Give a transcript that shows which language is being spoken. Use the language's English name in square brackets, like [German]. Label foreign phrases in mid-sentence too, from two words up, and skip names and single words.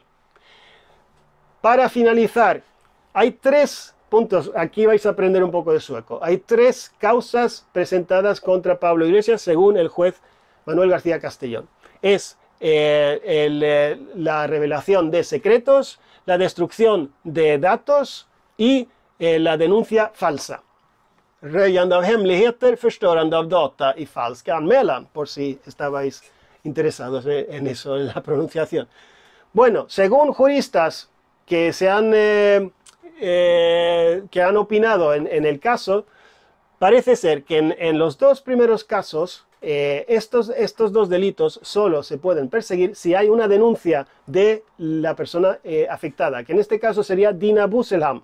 [Spanish] Para finalizar, hay 3 puntos, aquí vais a aprender un poco de sueco. Hay 3 causas presentadas contra Pablo Iglesias según el juez Manuel García Castellón. Es la revelación de secretos, la destrucción de datos y la denuncia falsa. [Swedish] Röjande av hemligheter, förstörande av data y falsk anmälan, [Spanish] por si estabais interesados en eso, en la pronunciación. Bueno, según juristas que han opinado en el caso, parece ser que en los 2 primeros casos, estos 2 delitos solo se pueden perseguir si hay una denuncia de la persona afectada, que en este caso sería Dina Busselham.